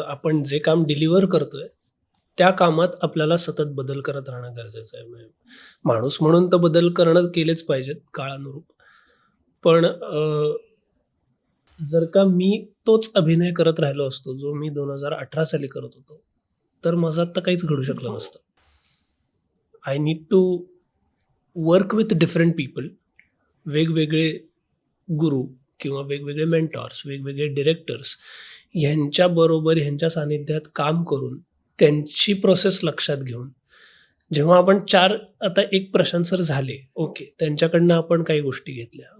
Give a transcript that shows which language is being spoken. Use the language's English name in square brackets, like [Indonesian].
[Marathi] आपण जे काम डिलिव्हर करतोय, त्या कामात आपल्याला सतत बदल करत राहणं गरजेचं आहे. म्हणजे माणूस म्हणून तर बदल करणं केलेच पाहिजेत काळानुरूप. पण जर का मी तोच अभिनय करत राहिलो असतो, जो मी 2018 साली करत होतो, तर माझं आत्ता काहीच घडू शकलं नसतं. [English] I need to work with different people. [Marathi] वेगवेगळे गुरु किंवा वेगवेगळे मेंटॉर्स, वेगवेगळे डिरेक्टर्स ह्यांच्याबरोबर ह्यांच्या सानिध्यात काम करून त्यांची प्रोसेस लक्षात घेऊन जेव्हा आपण आता एक प्रशांत सर झाले, ओके, त्यांच्याकडनं आपण काही गोष्टी घेतल्या.